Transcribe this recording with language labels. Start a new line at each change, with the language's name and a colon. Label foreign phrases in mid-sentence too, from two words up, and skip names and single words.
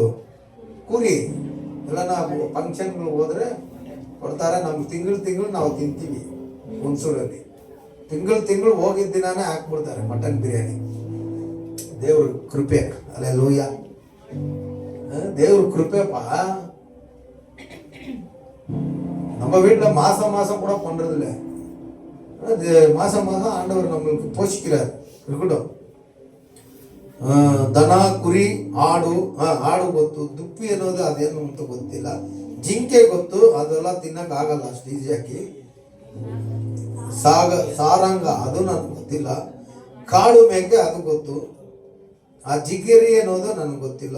Kannada: ಕುರಿ ಎಲ್ಲ ನಾವು ಫಂಕ್ಷನ್ಗಳು ಹೋದ್ರೆ ಕೊಡ್ತಾರೆ, ನಮ್ಗೆ ತಿಂಗಳು ನಾವು ತಿಂತೀವಿ. ಹುಣಸೂರಲ್ಲಿ ತಿಂಗಳು ಹೋಗಿದ್ದ ದಿನಾನೇ ಹಾಕ್ಬಿಡ್ತಾರೆ ಮಟನ್ ಬಿರಿಯಾನಿ. ದೇವ್ರ ಕೃಪೆ. ಹಲ್ಲೆಲೂಯಾ. ದೇವ್ರ ಕೃಪೆಪ್ಪ.
Tamil: நம்ம வீட்டில் மாசம் கூட பண்றதில்ல. மாசம் ஆண்டவர் நம்மளுக்கு போஷிக்கிறார். இருக்கட்டும்.
Kannada: ದನ, ಕುರಿ, ಆಡು. ಆಡು ಗೊತ್ತು. ದುಪ್ಪಿ ಅನ್ನೋದು ಅದೇನು ಅಂತ ಗೊತ್ತಿಲ್ಲ. ಜಿಂಕೆ ಗೊತ್ತು, ಅದೆಲ್ಲ ತಿನ್ನಕ್ ಆಗಲ್ಲ ಅಷ್ಟು ಈಸಿಯಾಗಿ. ಸಾರಂಗ ಅದು ನನಗೆ ಗೊತ್ತಿಲ್ಲ. ಕಾಡು ಮೇಕೆ ಅದು ಗೊತ್ತು. ಆ ಜಿಗಿರಿ ಅನ್ನೋದು ನನಗೆ ಗೊತ್ತಿಲ್ಲ.